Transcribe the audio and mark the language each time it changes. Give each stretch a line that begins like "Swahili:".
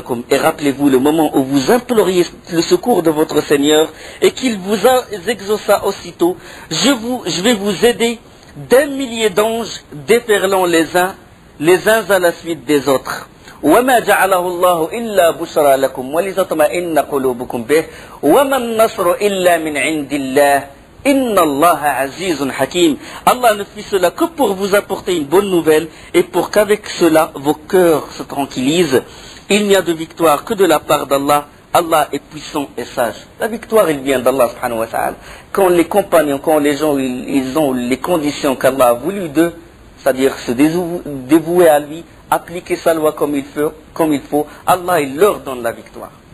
French: Et rappelez-vous le moment où vous imploriez le secours de votre Seigneur et qu'il vous exauça aussitôt. Je vais vous aider d'1 millier d'anges déferlant les uns à la suite des autres.
Arabic: وما جعله الله إلا بشرى لكم ولتطمئن قلوبكم به وما النصر إلا من عند الله Inna Allah azizun hakim.
French: Allah ne fit cela que pour vous apporter une bonne nouvelle et pour qu'avec cela vos cœurs se tranquillisent. Il n'y a de victoire que de la part d'Allah. Allah est puissant et sage. La victoire, elle vient d'Allah subhanahu wa ta'ala. Quand les compagnons, quand les gens, ils ont les conditions qu'Allah a voulu d'eux, c'est-à-dire se dévouer à lui, appliquer sa loi comme il faut, Allah, il leur donne la victoire.